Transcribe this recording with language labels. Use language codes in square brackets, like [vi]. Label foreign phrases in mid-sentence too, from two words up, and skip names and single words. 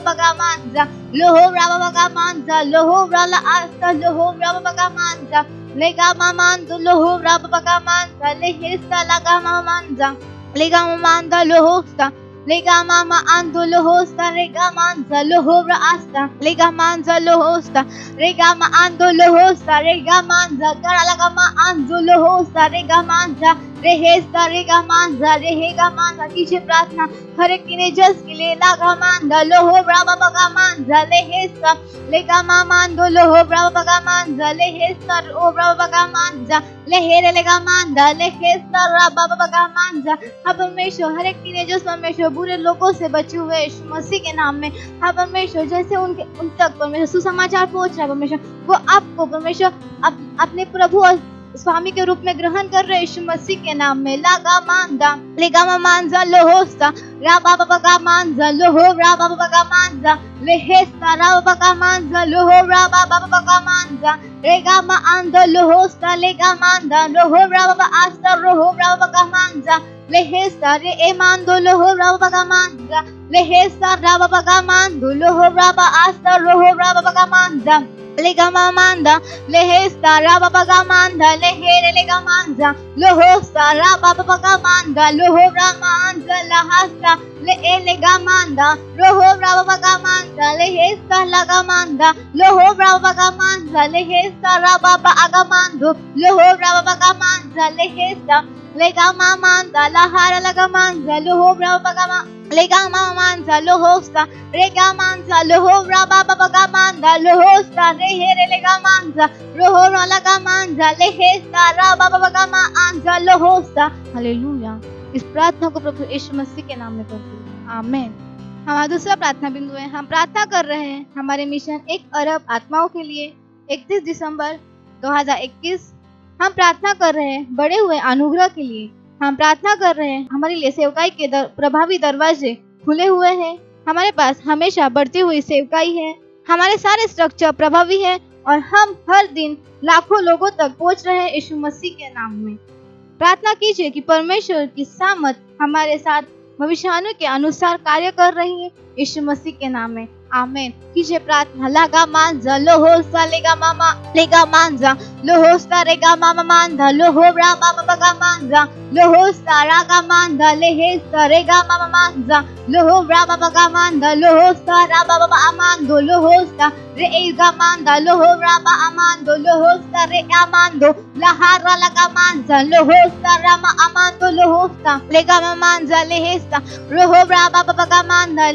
[hi] बगा मानजा लोहो राबा बगा मानजा लोहो राला आस्ता लोहो राबा बगा मानजा लेगा मामांदो लोहो राबा बगा मानजा लेहेस्ता लगा मामांजा लेगा मामांदा लोहोस्ता लेगा मामा आंदो लोहोस्ता रेगा मानजा लोहो रास्ता लेगा मानजा लोहोस्ता रेगा मा आंदो लोहोस्ता रेगा मानजा गरा लगा मा आंदो लोहोस्ता रेगा मानजा रेहेस्ता रेगा मानजा रेहेगा मानजा। कीजिए प्रार्थना हर एक टीनेजर्स के लिए। लागा मानजा लोहो राबा बगा मानजा लेहेस्ता लेगा मा मांदो लोहो राबा बगा मानजा लेहेस्ता ओ राबा बगा मानजा लेहेरे लेगा मानजा लेहेस्ता राबा बगा मानजा। अब परमेश्वर हर एक टीनेजर्स परमेश्वर बुरे लोगों से बचे हुए यीशु मसीह के नाम में। हाँ परमेश्वर जैसे उन तक परमेश्वर सुसमाचार पहुंच रहा है परमेश्वर, वो आपको परमेश्वर अपने प्रभु और स्वामी के रूप में ग्रहण कर रहे यीशु मसीह के नाम में। लागा मानदा लेगा मानजा लोहोस्ता राबा बगा मानजा लोहो राबा बगा मानजा लेहेस्ता राबा बगा मानजा लोहो राबा बगा मानजा रेगा मा आंदो लोहोस्ता लेगा मानदा लोहो राबा आस्ता रोहो राबा बगा मानजा लेहेस्ता रे एमांदो लोहो राबा बगा मानजा लेहेस्ता राबा बगा मांदो लोहो राबा आस्ता रोहो राबा बगा मानजा लेगा मामांदा लेहेस्ता राबा बगा मानदा लेहेरे लेगा मानजा लोहोस्ता राबा बगा मानदा लोहो रामा अंजा लहास्ता ले लेगा मानदा लोहो राबा बगा मानदा लेहेस्ता लगा मानदा लोहो राबा बगा मानदा लेहेस्ता राबा बगा मांदो लोहो राबा बगा मानदा लेहेस्ता लेगा मामांदा लहारा लगा मानदा लोहो राबा बगा लेगा मामांदा लोहोस्ता रेगा मानजा लोहो राबा बगा मानदा लोहोस्ता रेहे लेगा मानजा लोहो लगा मानजा लेहेस्ता राबा बगा मानजा लोहोस्ता। हालेलुया। इस प्रार्थना को प्रभु यीशु मसीह के नाम में करते हैं, आमीन। हमारा दूसरा प्रार्थना बिंदु है। हम प्रार्थना कर रहे हैं हमारे मिशन 1 अरब आत्माओं के लिए। 31 दिसंबर 2021 हम प्रार्थना कर रहे हैं बढ़े हुए अनुग्रह के लिए। हम प्रार्थना कर रहे हैं हमारे लिए सेवकाई के प्रभावी दरवाजे खुले हुए हैं हमारे पास हमेशा बढ़ती हुई सेवकाई है, हमारे सारे स्ट्रक्चर प्रभावी है और हम हर दिन लाखों लोगों तक पहुंच रहे हैं यीशु मसीह के नाम में। प्रार्थना कीजिए कि परमेश्वर की सामर्थ हमारे साथ भविष्यवाणी के अनुसार कार्य कर रही है यीशु मसीह के नाम में। आमीन। कीजिए प्रार्थना। लागा मांजा लोहोसा लेगा मांजा लोहोसा रेगा मामा मांधा लोहोरा बाबा बगा मांजा लोहोसा रागा मांधा लेहेसा रेगा मामा मांजा लोहोरा बाबा गा मांधा लोहोसा राबा बाबा अमांदो लोहोसा रे एगा मांधा लोहोरा बा अमांदो लोहोसा रे अमांदो लहारा लगा मांजा लोहोसा रामा अमांदो लोहोसा लेगा मामा मांजा लेहेसा लोहोरा बाबा बगा मांधा